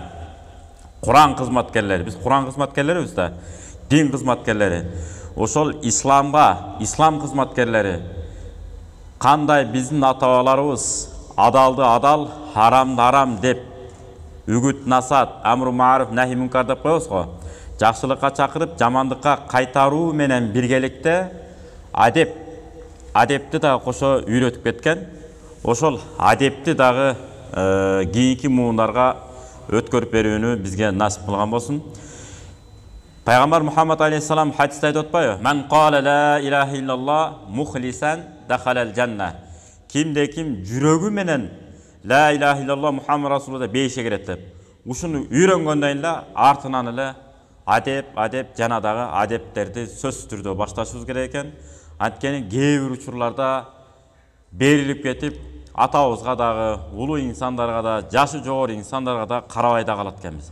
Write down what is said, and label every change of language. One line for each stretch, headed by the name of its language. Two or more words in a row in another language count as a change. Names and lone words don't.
Kyrgyz: Кур'ан кызматкерлери, биз Кур'ан кызматкерлерибиз да, дин кызматкерлери. Ошол исламга, ислам кызматкерлери кандай биздин ата-бабаларыбыз адалды адал, харамды харам деп үгүт насаат,
Arabic: أمر معروف، نهي منكر
Kyrgyz: деп коебуз го. Жакшылыкка чакырып, жамандыкка кайтаруу менен биргеликте адепти дагы кошо үйрөтүп кеткен. Ошол адепти дагы кийинки муундарга өткөрүп берүүнү бизге насип кылган болсун. Пайгамбар Мухаммад алейхиссалам хадисте айтып атпайбы?
Arabic: من قال لا إله إلا الله مخلصا دخل الجنة.
Kyrgyz: Кимде ким жүрөгү менен
Arabic: لا إله إلا الله محمد رسول الله
Kyrgyz: бейишe кирет деп. Ушуну үйрөнгөндөн эле артынан эле адеп жана дагы адептерди сөзсүз түрдө башташыбыз керек экен. Анткени кээ бир учурларда берилип кетип, атабызга дагы, улуу инсандарга да, жашы жогору инсандарга да карабай да калат экенбиз.